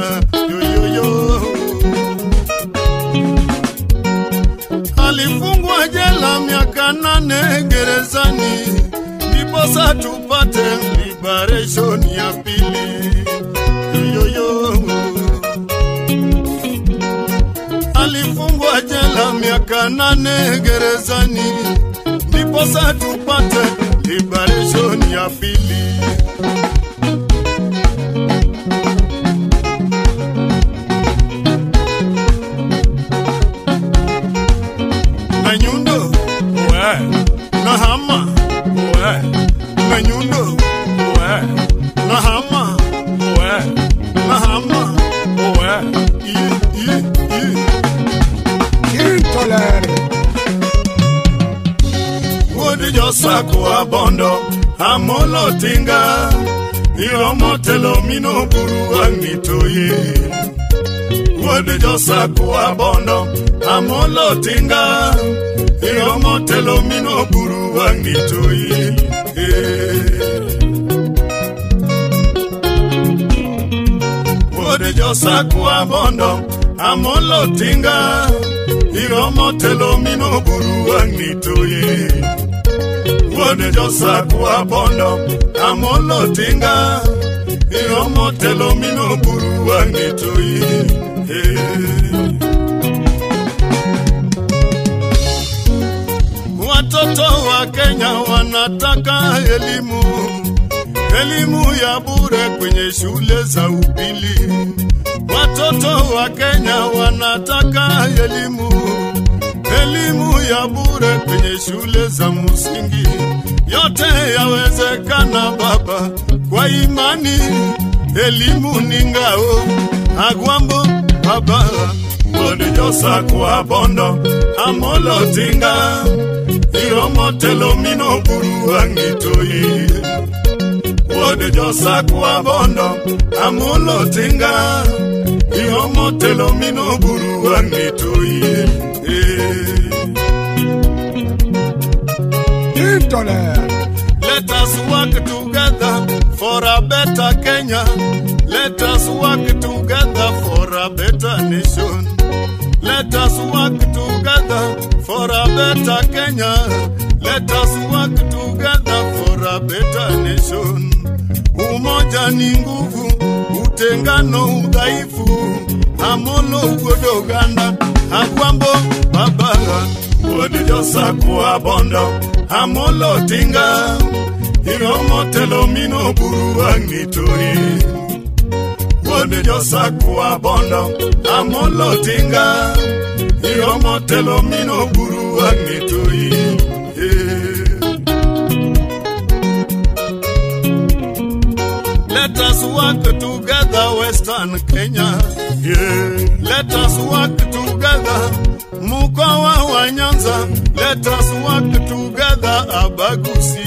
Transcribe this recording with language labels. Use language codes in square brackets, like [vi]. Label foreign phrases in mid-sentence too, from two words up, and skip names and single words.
[sw] Yo alifungwa jela miaka 8 gerezani, ndiposa tupate liberation ya pili. Yo alifungwa jela miaka 8 gerezani, ndiposa tupate liberation ya pili. Nanyundo we nahama we nanyundo we nahama we nahama we [en] Intolerant. [luo] Wodi josa kwa bondo amolo tinga iromo telo mino buru angitoye. Wodi josa kwa bondo amolo tinga iromo telo mino buru angitoye. Wodi josa kwa bondo amolo tinga iromo telo mino buru angitoye. Wode josa kwa bondo amolo tinga iromo telo mino buru angitoye. [sw] Watoto wa Kenya wanataka elimu, elimu ya bure kwenye shule za upili. Watoto wa Kenya wanataka elimu, elimu ya bure kwenye shule za msingi. Yote yawezekana baba, kwa imani elimu ni ngao. [luo] Agwambo baba, wodi josa kwa bondo amolo tinga iromo telo mino buru angitoye. Wodi josa kwa bondo amolo tinga iromo telo mino buru angitoye. [en] Intolerant. Let us work together for a better Kenya. Let us work together for a better nation. Let us work together for a better Kenya. Let us work together for a better nation. [sw] Umoja ni nguvu, utengano udhaifu. [luo] Amolo ugodo ganda, agwambo baba. Wodi josa kwa bondo amolo tinga iromo telo mino buru angitoye. Wodi josa kwa bondo amolo tinga iromo telo mino buru angitoye. [en] Let us work together Western Kenya. Let us work together [sw] Mkoa wa Nyanza. [en] Let us work together Abagusi.